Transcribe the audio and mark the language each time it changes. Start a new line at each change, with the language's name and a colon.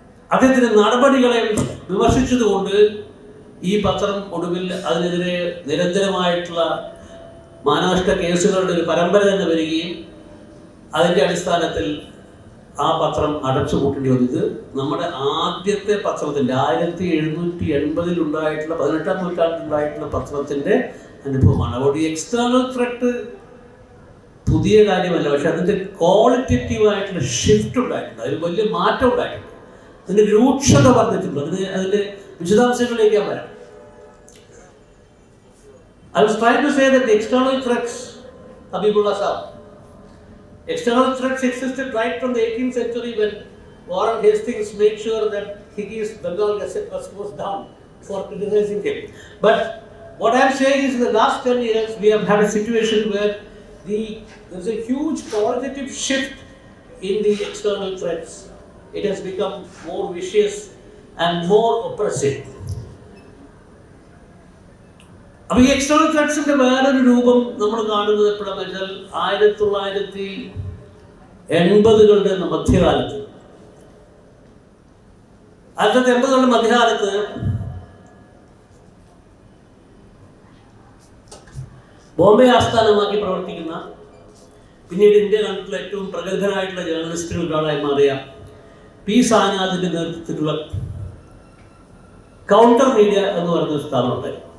Malayalam: അദ്ദേഹത്തിന്റെ നടപടികളെ വിമർശിച്ചതുകൊണ്ട് ഈ പത്രം ഒടുവിൽ അതിനെതിരെ നിരന്തരമായിട്ടുള്ള മാനനഷ്ട കേസുകളുടെ ഒരു പരമ്പര തന്നെ വരികയും അതിൻ്റെ അടിസ്ഥാനത്തിൽ ആ പത്രം അടച്ചുപൂട്ടേണ്ടി വന്നത് നമ്മുടെ ആദ്യത്തെ പത്രത്തിൻ്റെ 1780 ഉണ്ടായിട്ടുള്ള 18ാം നൂറ്റാണ്ടിലുണ്ടായിട്ടുള്ള പത്രത്തിൻ്റെ അനുഭവമാണ്. അതുകൊണ്ട് ഈ എക്സ്റ്റേണൽ ത്രെറ്റ് പുതിയ കാര്യമല്ല, പക്ഷെ അതിൻ്റെ ക്വാളിറ്റേറ്റീവായിട്ടുള്ള ഷിഫ്റ്റ് ഉണ്ടായിട്ടുണ്ട്, അതിൽ വലിയ മാറ്റം ഉണ്ടായിട്ടുണ്ട്, അതിൻ്റെ രൂക്ഷത വർദ്ധിച്ചിട്ടുണ്ട്. അതിൻ്റെ വിശദാംശങ്ങളിലേക്ക് ഞാൻ വരാം.
English: I was trying to say that the external threats, Habibullah Sahab, external threats existed right from the 18th century when Warren Hastings made sure that Higgins Bengal Gazette was closed down for criticizing him. But what I am saying is in the last 10 years we have had a situation where there's a huge qualitative shift in the external threats. It has become more vicious and more oppressive.
Malayalam: അപ്പോൾ ഈ external ത്രെറ്റ്സിന്റെ വേറൊരു രൂപം നമ്മൾ കാണുന്നത് എപ്പോഴാണെന്ന് വെച്ചാൽ 1980കളുടെ മധ്യകാലത്ത്. 1980കളുടെ മധ്യകാലത്ത് ബോംബെ ആസ്ഥാനമാക്കി പ്രവർത്തിക്കുന്ന, പിന്നീട് ഇന്ത്യ കണ്ടിട്ടുള്ള ഏറ്റവും പ്രഗത്ഭനായിട്ടുള്ള ജേർണലിസ്റ്റുകളിൽ ഒരാളായി മാറിയ പി സാനാഥിന്റെ നേതൃത്വത്തിലുള്ള കൗണ്ടർ മീഡിയ എന്ന് പറയുന്ന സ്ഥാപനമുണ്ടായി.